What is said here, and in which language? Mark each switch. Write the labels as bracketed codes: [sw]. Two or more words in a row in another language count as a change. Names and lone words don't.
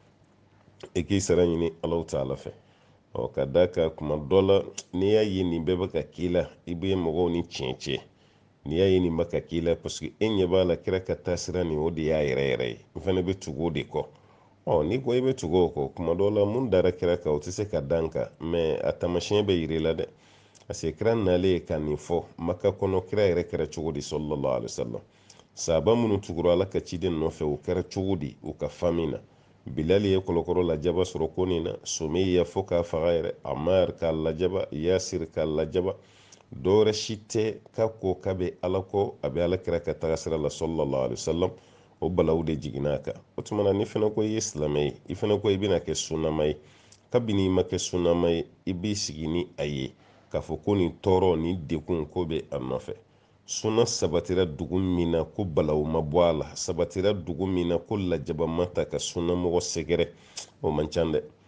[bm] i k'i sara ɲini [ar] الله تعالى [bm] fɛ ka da ka kuma dɔ la n'i y'a ye nin bɛɛ bɛ ka k'i la i bɛ mɔgɔw ni tiɲɛ cɛ n'i y'a ye nin bɛ ka k'i la [fr] parce que [bm] e ɲɛ b'a la kira ka taasira nin o de y'a yɛrɛ yɛrɛ ye n fana bɛ tugu o de kɔ n'i ko i bɛ tugu o kɔ kuma dɔ la mun dara kira kan o tɛ se ka dan kan mɛ a taamasiyɛn bɛ yir'i la dɛ [fr] parce que [bm] kira nalen ka nin fɔ maka kɔnɔ kira yɛrɛ kɛra cogo di [ar] صلى الله عليه وسلم [bm] sahaba minnu tugura ala ka ciden nɔfɛ o kɛra cogo di u ka fami na bilali ye kɔlɔkɔrɔ lajaba sɔrɔ ko nin na sumayya fo k'a faga yɛrɛ amar k'a lajaba yasir k'a lajaba dɔwɛrɛ si tɛ k'a ko k'a bɛ ala kɔ a bɛ ala kira ka taga sira la [ar] صلى الله عليه وسلم [bm] o balaw de jiginna a kan o tuma na ni fana ko i ye silamɛ ye i fana ko i bɛna kɛ sunnama ye kabini i ma kɛ sunnama ye i b'i sigi ni a ye k'a fɔ ko nin tɔɔrɔ ni dekun ko bɛ a nɔfɛ sunna sabatira dugu min na ko balawu ma bɔ a la sabatira dugu min na ko lajaba ma ta ka sunnamɔgɔ sɛgɛrɛ o man ca dɛ